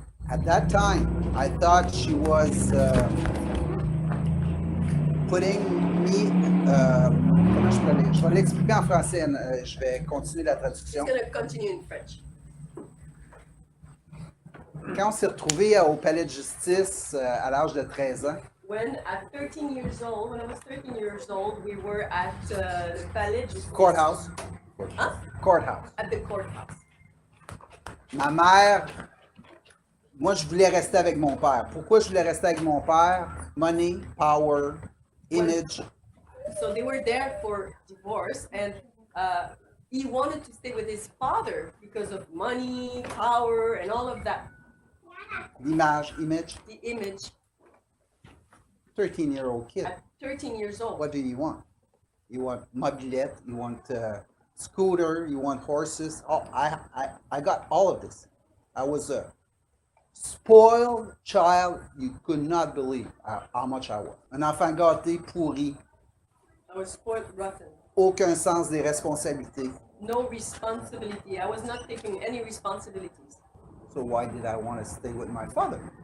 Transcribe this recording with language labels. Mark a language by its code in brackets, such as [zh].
[en] At that time, I thought she was putting me. [fr] Comment je vais l'expliquer en français. Je vais continuer la [en] I'm [fr] traduction. [en] going to continue in French. [fr] Quand on s'est retrouvés au palais de justice à l'âge de 13 ans, [en] When I was 13 years old, we were at the Palais Justice. courthouse, Huh? courthouse. At the courthouse. [fr] Ma mère, moi je voulais rester avec mon père. Pourquoi je voulais rester avec mon père? [en] Money, power, image. So they were there for divorce, and he wanted to stay with his father because of money, power, and all of that. [fr] L'image, image. [en] The image 13-year-old kid. at 13 years old. What do you want? You want mobilette, you want scooter, you want horses. Oh, I got all of this. I was a spoiled child. You could not believe how much I was. [fr] Un enfant gâté, pourri, [en] I was spoiled rotten. [fr] aucun sens des responsabilités. [en] No responsibility. I was not taking any responsibilities. So why did I want to stay with my father?